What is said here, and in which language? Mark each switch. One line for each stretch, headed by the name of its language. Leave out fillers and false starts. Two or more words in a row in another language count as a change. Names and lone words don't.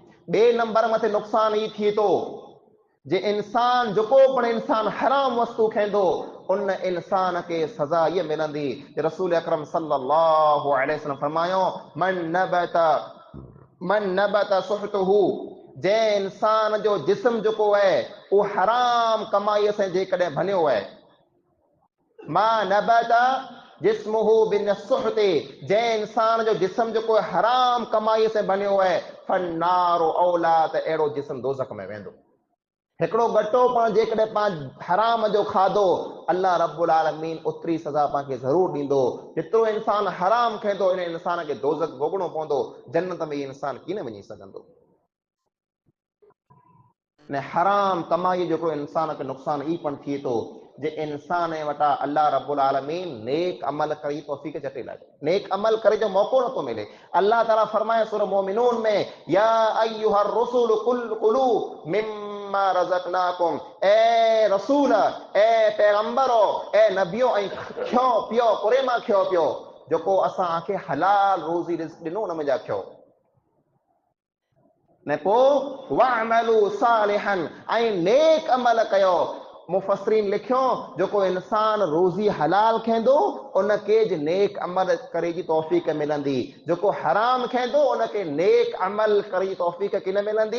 Sindhi: ॿिए नंबर मथे नुक़सान ई थिए थो जे इंसान जेको पण इंसान हराम वस्तु खाईंदो उन इंसान के सज़ा ये मिलंदी। रसूल अकरम
Arabic: صلى الله عليه وسلم
Sindhi: फरमायो
Arabic: من نبت سحته,
Sindhi: जंहिं इंसान जो जिस्म जेको है वो हराम कमाईअ से जेकॾहिं बनियो है,
Arabic: ما نبت جسمه بن سحت,
Sindhi: जंहिं इंसान जो जिस्म जेको हराम कमाईअ से बनियो है,
Arabic: فالنار أولى,
Sindhi: त अहिड़ो जिस्म दोज़ख में वेंदो। हिकिड़ो गटो पाण जेकॾहिं पाण हराम जो खाधो
Arabic: الله رب العالمين
Sindhi: ओतिरी सज़ा पाणखे ज़रूरु ॾींदो। जेतिरो इंसान हराम खाईंदो इन इंसान खे दोज़ख भोगणो पवंदो, जन्नत में इंसान कीन वञी सघंदो। ने हराम कमाई जेको इंसान खे नुक़सान ई पण थिए थो जे इंसान वटां
Arabic: الله رب العالمين
Sindhi: नेक अमल करे तौफ़ीक़ जटे लाए, नेक अमल करे जो मौक़ो नथो मिले। अल्लाह ताला फरमाए सूरह मोमिनून में
Arabic: يا أيها الرسول كلوا مما رزقناكم,
Sindhi: ए रसूल, ए पैगंबरो, ए नबियो ऐं खियो पियो कुरे मां खियो पियो जेको असांखे हलाल रोज़ी रिज़्क़ ॾिनो उन में जा खियो ने पोइ
Arabic: واعملوا صالحا,
Sindhi: ऐं नेक अमल कयो। मुफ़स्सिरीन लिखियो जेको इंसान रोज़ी हलाल खाईंदो उनखे ज नेक अमल करे जी तौफ़ीक़ मिलंदी, जेको हराम खाईंदो उनखे नेक अमल करे जी तौफ़ीक़ किन मिलंदी।